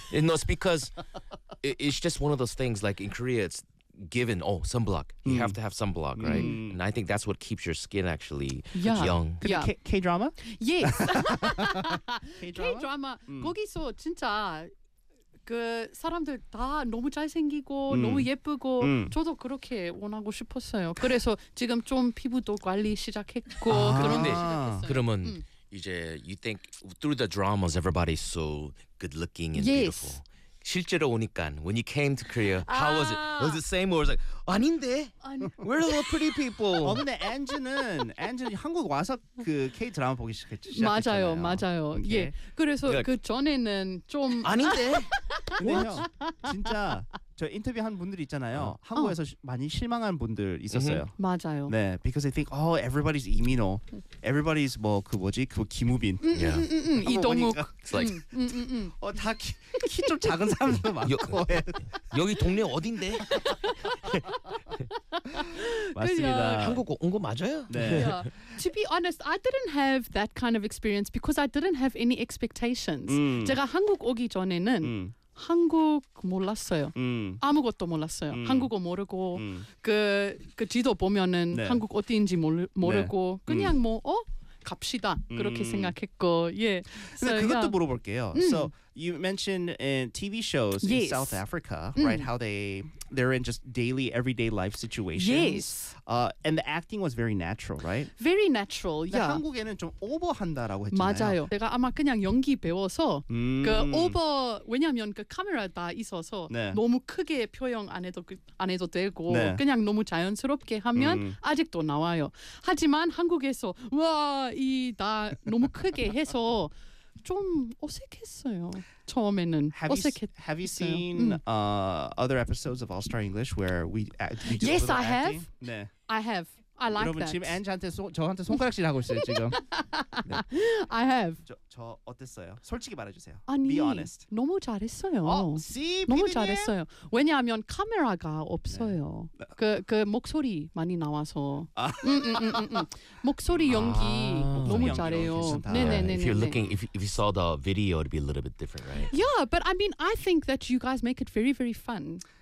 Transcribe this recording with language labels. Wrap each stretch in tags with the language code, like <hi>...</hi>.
<en>You know, it's because it's just one of those things, like in Korea, it's given, oh, sunblock. You have to have sunblock, right? Mm. And I think that's what keeps your skin actually young. K-drama? Yes. K-drama.</en> <ko>거기서 진짜 그 사람들 다 너무 잘생기고 너무 예쁘고 저도 그렇게 원하고 싶었어요. 그래서 지금 좀 피부도 관리 시작했고 그런데 그러면 이제</ko> <en>you think through the dramas everybody's so good looking and beautiful.</en> <ko>실제로 오니까</ko> <en>when you came to Korea, how was it? Was it the same or was it like</en> <ko>아닌데?</ko> <en>We're all pretty people.</en> <ko>근데 엔진은 한국 와서 그 K 드라마 보기 시작했잖아요. 맞아요, 맞아요. 예, 그래서 그 전에는 좀 아닌데. 형, 진짜 저 인터뷰 한 분들 있잖아요. 한국에서 많이 실망한 분들 있었어요. 맞아요.</ko> <en>네, because they think oh everybody's 이민호, everybody's</en> <ko>뭐 그 뭐지 그</ko> <en>김우빈.</en> <ko>이동욱.</ko> <en>It's like</en> <ko>다 키 좀 작은 사람들 많고. 여기 동네 어딘데? 맞습니다. 한국 온 거 맞아요? 네.</ko> <en>To be honest, I didn't have that kind of experience because I didn't have any expectations.</en> <ko>제가 한국 오기 전에는 한국 몰랐어요. 아무것도 몰랐어요. 한국어 모르고 그 지도 보면은 네. 한국 어디인지 모르고 네. 그냥 뭐 어? 갑시다. 그렇게 생각했고. 예. 근데 so, 그것도 물어볼게요.</ko> <en>So you mentioned in TV shows in South Africa, right? How they're in just daily everyday life situations. Yes. And the acting was very natural, right? Very natural. Yeah.</en> <ko>한국에는 좀 오버한다라고 했잖아요. 맞아요. 제가 아마 그냥 연기 배워서 그 오버 왜냐면 그 카메라 다 있어서 네. 너무 크게 표현 안 해도 되고 네. 그냥 너무 자연스럽게 하면 아직도 나와요. 하지만 한국에서 와 이 다 너무 크게 해서 좀 어색했어요. 처음에는 어색했어요.</ko> <en>Have you seen other episodes of All Star English where we do yes, a little I acting? Yes, I have. 네. I have. I like</en> <ko>여러분,</ko> <en>that.</en> <ko>지금 앤지한테 저한테 손가락질 하고 있어요, 지금.</ko> <en>네. I have.</en> <ko>저 어땠어요? 솔직히 말해주세요. 아니,</ko> <en>Be honest.</en> <ko>너무 잘했어요.</ko> <en>Oh, see,</en> <ko>너무 잘했어요. 왜냐하면 카메라가 없어요. 네. 그 목소리 많이 나와서. 목소리 연기 너무 잘해요. 네네네.</ko> <en>If you're looking, if you saw the video, it'd be a little bit different, right? Yeah, but I mean, I think that you guys make it very, very fun.</en>